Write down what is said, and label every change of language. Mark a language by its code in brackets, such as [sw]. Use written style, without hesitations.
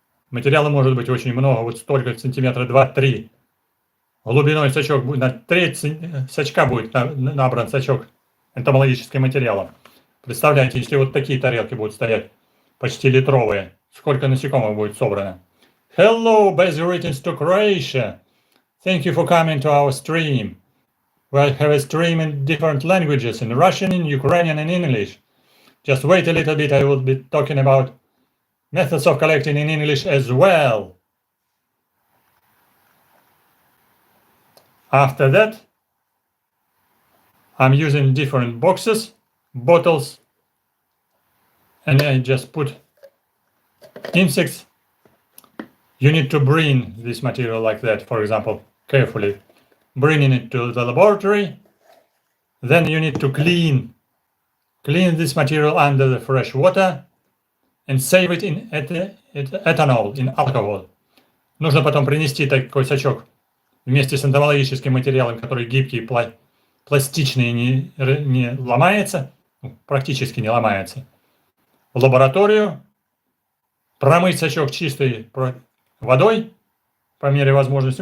[ru] Материала может быть очень много, вот столько, сантиметра 2-3. Глубиной сачок будет, на треть сачка будет набран сачок энтомологическим материалом. Представляете, если вот такие тарелки будут стоять, почти литровые, сколько насекомых будет собрано. [en] Hello, best greetings to Croatia. Thank you for coming to our stream. We have a stream in different languages, in Russian, in Ukrainian, and English. Just wait a little bit, I will be talking about methods of collecting in English as well. After that, I'm using different boxes, bottles, and I just put insects. You need to bring this material like that, for example, carefully. Bringing it to the laboratory. Then you need to clean this material under the fresh water and save it in ethanol, in alcohol. [ru] Нужно потом принести такой сачок вместе с энтомологическим материалом, который гибкий, пластичный, не ломается, практически не ломается, в лабораторию, промыть сачок чистой водой по мере возможности.